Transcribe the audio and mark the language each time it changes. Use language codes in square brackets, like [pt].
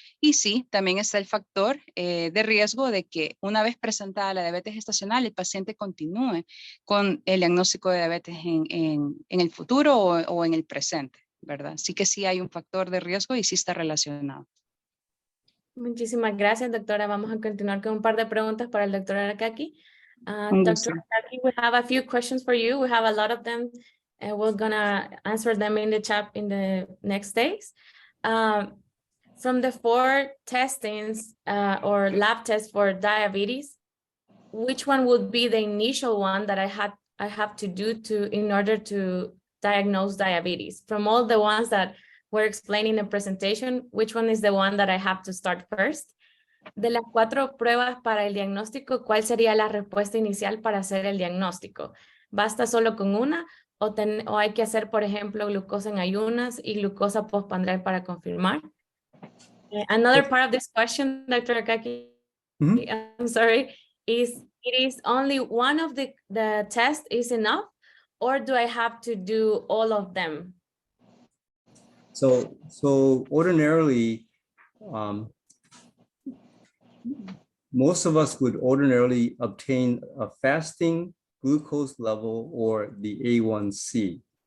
[es] Y sí, también está el factor de riesgo de que una vez presentada la diabetes gestacional, el paciente continúe con el diagnóstico de diabetes en el futuro o en el presente, ¿verdad? Así que sí hay un factor de riesgo y sí está relacionado. Muchísimas gracias, doctora. Vamos a continuar con un par de preguntas para el doctor Arakaki. [en] Dr. Arakaki, we have a few questions for you. We have a lot of them, and we're gonna answer them in the chat in the next days. From the 4 testings or lab tests for diabetes, which one would be the initial one that I have to do in order to diagnose diabetes? From all the ones that we're explaining in the presentation, which one is the one that I have to start first? [es] De las 4 pruebas para el diagnóstico, ¿cuál sería la respuesta inicial para hacer el diagnóstico? ¿Basta solo con una o hay que hacer, por ejemplo, glucosa en ayunas y glucosa postprandial para confirmar? [en] Another part of this question, Dr. Arakaki, I'm sorry, is it is only one of the tests is enough, or do I have to do all of them? So ordinarily, most of us would ordinarily obtain a fasting glucose level or the A1C.